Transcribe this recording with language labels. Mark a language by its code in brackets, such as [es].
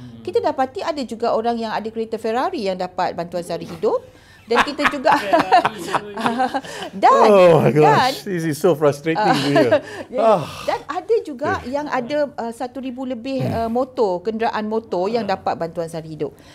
[ms] Kita dapati ada juga orang yang ada kereta Ferrari yang dapat bantuan sara hidup dan kita juga [en] oh my gosh, this is so frustrating to hear. [ms] Dan ada juga yang ada 1,000 lebih kenderaan motor yang dapat bantuan sara hidup.